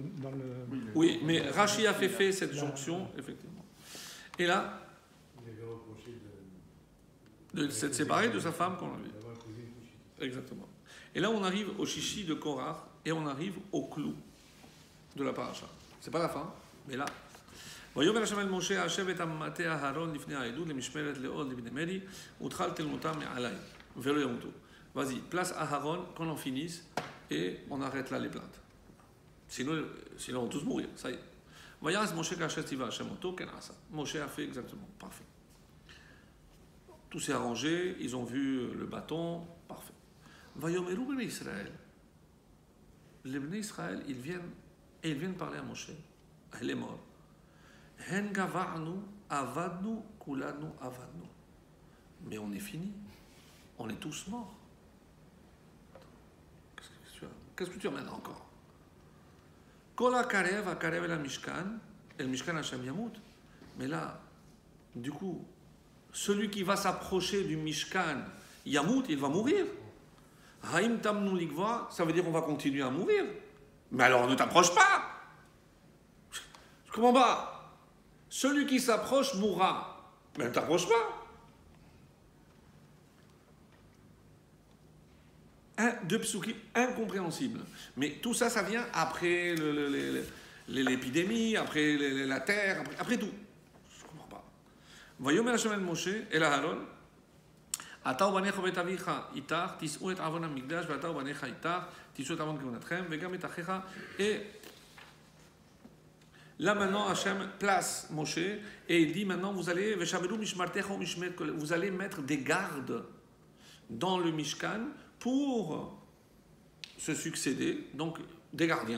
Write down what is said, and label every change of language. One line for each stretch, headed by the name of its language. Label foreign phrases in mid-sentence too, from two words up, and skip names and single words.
French: Oui, mais Rashi a fait cette jonction, effectivement. Et là, Il avait reproché de s'être séparé de sa femme qu'on l'a vu. d'avoir épousé une couchite. Exactement. Et là, on arrive au chichi de Korach et on arrive au clou de la paracha. C'est pas la fin, mais là.
Hebrew: ויאמר השם אל משה השב את מטה אהרון לפני העדות למשמרת לעוד לבני מרי ותחלתם אותם מעלי ולא ימותו.
French: Vas-y, place Aharon qu'on en finisse et on arrête là les plaintes. Sinon on va tous mourir, ça y est.
Hebrew: ויעש משה כאשר ציווה השם אותו כן עשה.
French: Moshe a fait exactement, parfait. Tout s'est arrangé, ils ont vu le bâton, parfait.
Hebrew: ויאמרו בני ישראל.
French: Les
Hebrew: בני ישראל,
French: ils viennent parler à Moshe. Elle est morte.
Hebrew: הן גוענו אבדנו כולנו אבדנו.
French: Mais on est fini. On est tous morts. Qu'est-ce que tu amènes encore?
Hebrew: כל הקרב הקרב אל משכן, אל משכן השם ימות.
French: Mais là, du coup, celui qui va s'approcher du mishkan yamut, il va mourir.
Hebrew: האם תמנו לגווע,
French: ça veut dire on va continuer à mourir. Mais alors ne t'approche pas. Je comprends pas. Celui qui s'approche mourra. Mais ne t'approche pas. Deux psukim incompréhensibles. Mais tout ça, ça vient après l'épidémie, après la terre, après tout. Je ne comprends pas.
Hebrew: ויאמר השם אל משה אל אהרון, אתה ובניך ובית אביך איתך, תישאו את עוון המקדש, ואתה ובניך איתך, תישאו את עוון כהונתכם, וגם את אחיך.
French: Et là maintenant, Hachem place Moshe et il dit maintenant vous allez vous allez mettre des gardes dans le Mishkan pour se succéder, donc des gardiens.